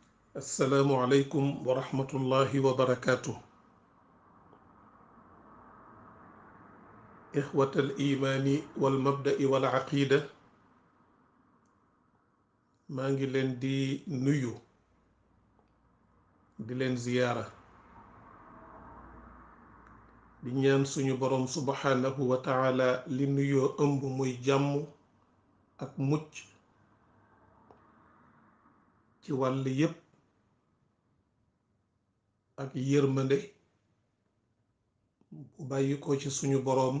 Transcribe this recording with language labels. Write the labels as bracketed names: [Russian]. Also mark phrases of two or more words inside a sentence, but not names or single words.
[Arabic] السلام عليكم ورحمة الله وبركاته. إخوة الإيمان والمبدأ والعقيدة، [Wolof] maa ngi leen di nuyu di leen ziyaara di ñaan suñu borom [Arabic] سبحانه وتعالى [Wolof] li nuyoo ëmb muy jàmm ak mucc ci wàll yépp ak yërmande bu bàyyi ko ci suñu borom